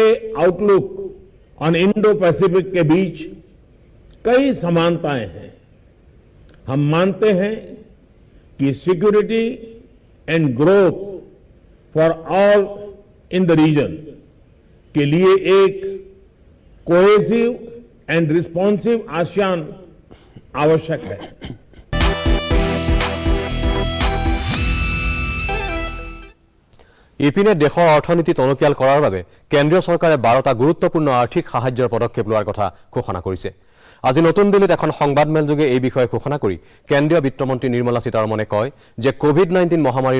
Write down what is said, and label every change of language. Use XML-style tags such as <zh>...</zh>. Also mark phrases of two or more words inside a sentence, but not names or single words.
<en>Outlook on Indo Pacific</en> <hi>के बीच कई समानताएं हैं हम मानते हैं कि</hi> <en>security and growth for all in the region</en> <hi>के लिए एक</hi> <en>cohesive and responsive ASEAN</en> <hi>आवश्यक है</hi> <as>ইপিনে দেশৰ অৰ্থনীতি টনকিয়াল কৰাৰ বাবে কেন্দ্ৰীয় চৰকাৰে 12টা গুৰুত্বপূৰ্ণ আৰ্থিক সাহায্যৰ পদক্ষেপ লোৱাৰ কথা ঘোষণা কৰিছে আজি নতুন দিল্লীত এখন সংবাদমেলযোগে এই বিষয়ে ঘোষণা কৰি কেন্দ্ৰীয় বিত্তমন্ত্ৰী নিৰ্মলা সীতাৰমণে কয় যে কোভিড-19 মহামাৰীৰ</as>